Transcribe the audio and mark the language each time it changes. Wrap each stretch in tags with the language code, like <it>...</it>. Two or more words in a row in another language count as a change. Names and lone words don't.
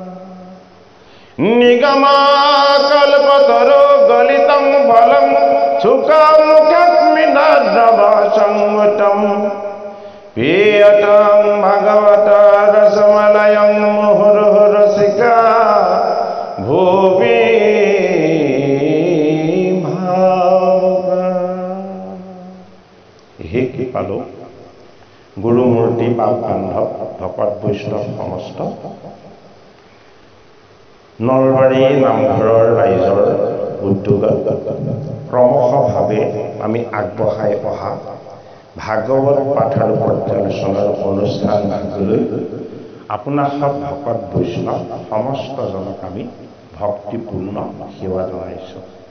<sa>निगमाकल्पतरो गलितं फलं सुखमुखस्मिन्नद्रवसंयुतं पीयतां भगवता रसमलयं मुहुर्मुहुरसिका भुवि भावुका।</sa> <as>হে কৃপালু গুৰুমূৰ্তি বাপ বান্ধৱ ভকত বৈষ্ণৱ সমস্ত নলবাৰী নামঘৰৰ ৰাইজৰ উদ্যোগত ক্ৰমশভাৱে আমি আগবঢ়াই অহা ভাগৱত পাঠ আৰু পৰ্যালোচনাৰ অনুষ্ঠান ভাগলৈ আপোনাৰ সব ভকত বৈষ্ণৱ সমস্তজনক আমি ভক্তিপূৰ্ণ সেৱা জনাইছোঁ।</as>